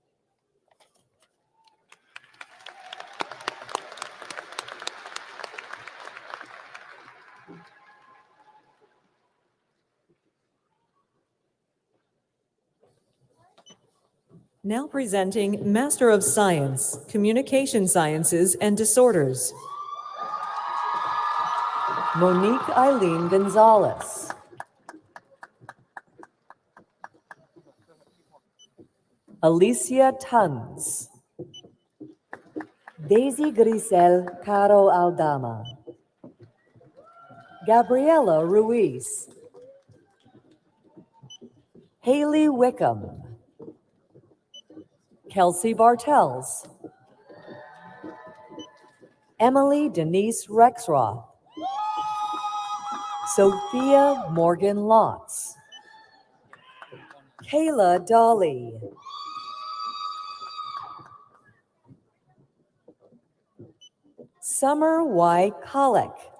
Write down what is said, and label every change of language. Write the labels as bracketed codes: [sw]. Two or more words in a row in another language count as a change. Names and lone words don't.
[en] Now presenting Master of Science, Communication Sciences and Disorders. Monique Eileen Gonzalez. Alicia Tuns. Daisy Grisel Caro Aldama. Gabriela Ruiz. Haley Wickham. Kelsey Bartels. Emily Denise Rexroth. Sophia Morgan Lotz. Kayla Dolly. Summer Y. Colick.